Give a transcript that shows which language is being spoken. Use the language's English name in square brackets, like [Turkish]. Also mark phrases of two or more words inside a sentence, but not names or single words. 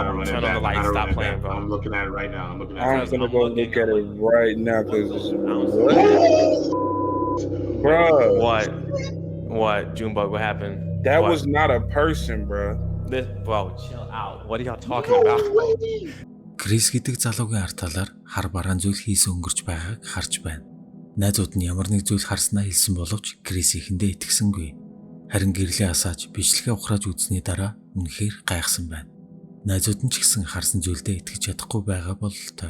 [English] I will turn on the lights. Stop playing, bro. I'm looking at it right now. I'm it. gonna go look at it right now because What? What? Junebug, what happened? That What? was not a person, bro. Bro, chill out. What are y'all talking about? [Mongolian] Крис гэдэг залуугийн ард талаар хар бараан зүйл хийсэн өнгөрч байгааг харж байна. Найзууд нь ямар нэг зүйл харснаа хэлсэн боловч Крис ихэндээ итгэсэнгүй. Харин гэрлээ асааж бичлэгээ ухрааж үзсний дараа үнэхээр гайхсан байна. Найзууд нь ч гэсэн харсан зүйлдээ итгэж чадахгүй байгаа бололтой.